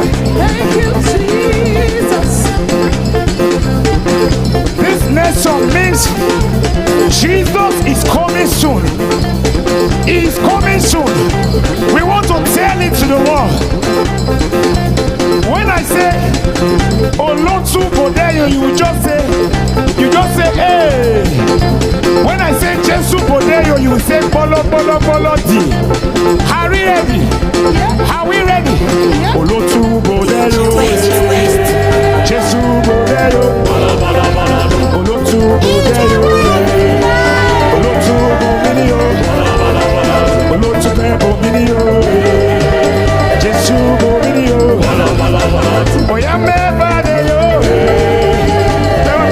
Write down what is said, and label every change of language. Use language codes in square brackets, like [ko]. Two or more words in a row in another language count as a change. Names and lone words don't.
[en] Thank you, Jesus. This next song means Jesus is coming soon. He is coming soon. We want to tell it to the world. When I say [yo] Olotu Bodeyo, [en] you just say, hey. When I say [yo] Jesu Bodeyo, [en] you say [yo] Bolo Di. [en] Are we ready? Are we ready? [yo] Olotu Bodeyo, Jesu Bodeyo, Olotu Bodeyo, Olotu Bodeyo, Olotu Bodeyo, Jesu Bodeyo, Oya me Badeyo.